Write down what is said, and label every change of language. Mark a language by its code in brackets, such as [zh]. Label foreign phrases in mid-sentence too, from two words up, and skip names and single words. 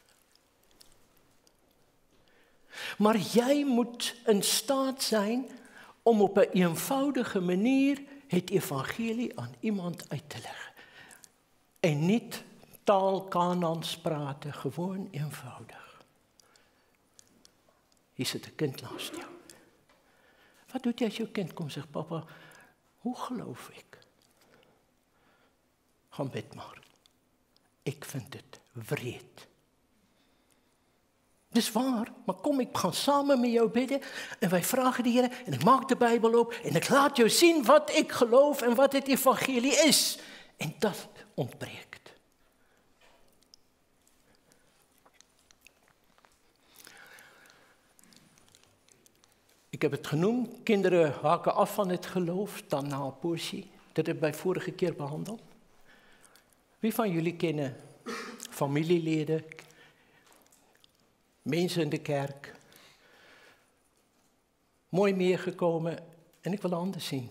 [nl] Maar jij moet in staat zijn om op 'n eenvoudige manier het evangelie aan iemand uit te leggen. En niet taal Kanaans praten, gewoon eenvoudig. Hier zit 'n kind naast jou. [af] Wat doet jy as jou kind kom sê, papa, hoe geloof ek? Gaan bid maar. Ek vind dit wreed. Dis waar, maar kom, ek gaan saam met jou bidde en [nl] wij vragen [af] die Here en ek maak die Bybel op en ek laat jou sien wat ek geloof en wat [nl] het evangelie is. En dat ontbreekt. Ik heb het genoemd, kinderen haken af van het geloof, dan na een poosje. Dat heb ik bij vorige keer behandeld. Wie van jullie kennen familieleden, mensen in de kerk, mooi meegekomen en ik wil anders zien.